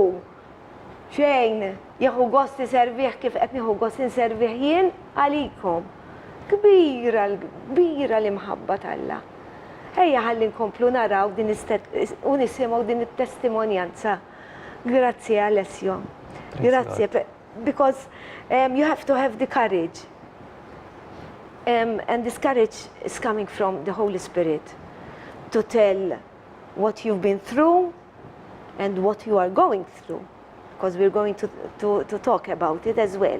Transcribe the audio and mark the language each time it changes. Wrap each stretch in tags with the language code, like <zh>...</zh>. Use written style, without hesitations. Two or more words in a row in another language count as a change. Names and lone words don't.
<mt>Xejn, jieħu gost iservih kif qed nieħu gost inservih jien għalikom. Kbira l-imħabba tal-Alla. Ejja ħalli nkomplu naraw din u nisimgħu din it-testimonjanza. Grazzi Alessio. Grazzi,</mt> <en>because you have to have the courage. And this courage is coming from the Holy Spirit to tell what you've been through and what you are going through, because we're going to talk about it as well.</en>